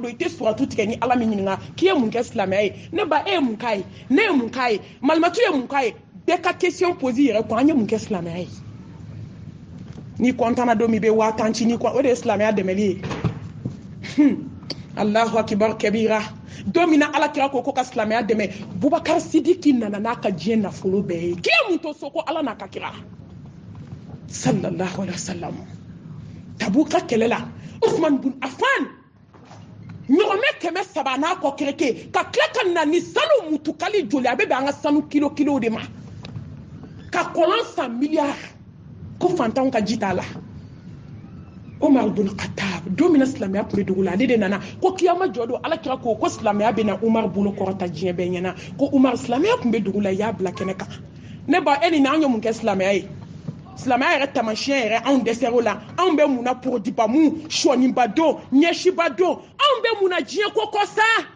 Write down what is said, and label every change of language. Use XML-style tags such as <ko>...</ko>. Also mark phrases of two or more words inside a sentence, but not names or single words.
<bm>i tɛ suratu tigɛ ni ala min ɲininka k'i ye mun kɛ silamɛya ye ne ba e ye mun k'a ye ne ye mun k'a ye malimatu ye mun k'a ye bɛɛ ka question pose i yɛrɛ kun an ye mun kɛ silamɛya ye n'i kɔntana don min i bɛ 1000 ci o de ye silamɛya dɛmɛli ye</bm> <ar>الله أكبر</ar> <bm>kabira don min na ala kira ko ka silamɛya dɛmɛ Bubakar Sidiki nana n'a ka diɲɛ nafolo bɛɛ ye k'i mun to so ko ala n'a ka kira sallallahu</bm> <ar>عليه وسلم</ar> <bm>Tabuka kɛlɛ la Usman bin Affan ɲɔgɔmɛ 300 n'a kɔ kereke ka tila ka na ni sanu mutukali joli a bɛ bɛn an ka sanu kilo de ma ka kɔlɔn san miliyari ko fantanw ka ji t'a la Umar bin Khattab don min na silamɛya tun bɛ dugu la ale de nana ko kiyama jɔ don ala kira ko silamɛya bɛ na Umar bolo kɔrɔta diɲɛ bɛɛ ɲɛna ko Umar silamɛya tun bɛ dugu la i y'a bila kɛnɛ kan ne ba e ni na an ye mun kɛ silamɛya ye silamɛya yɛrɛ tamasiyɛn yɛrɛ anw dɛsɛr'o la anw bɛ mun na porodibamu sɔniba don ɲɛsiba don anw bɛ mun na diɲɛ ko kɔ sa</bm>